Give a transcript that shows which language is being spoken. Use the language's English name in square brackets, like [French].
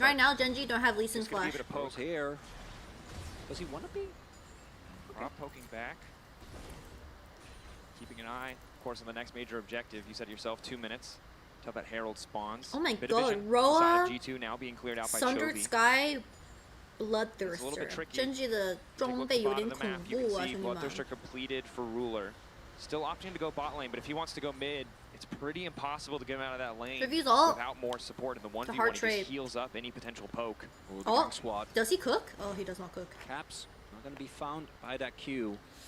[English] Right now, Genji don't have Lee Sin flash. Here. Does he want to be? Rob poking back. Keeping an eye, of course, on the next major objective. You said yourself 2 minutes till that Herald spawns. Oh my god, Roa, G2 now being cleared out by Sundered Chovy. Sky, Bloodthirster. [Chinese] Genji的装备有点恐怖啊，兄弟们。 [English] Bloodthirster completed for Ruler. Still opting to go bot lane, but if he wants to go mid, it's pretty impossible to get him out of that lane without more support in the 1v1. He just heals up any potential poke. Oh, does he cook? Oh, he does not cook. Caps not going to be found by that Q.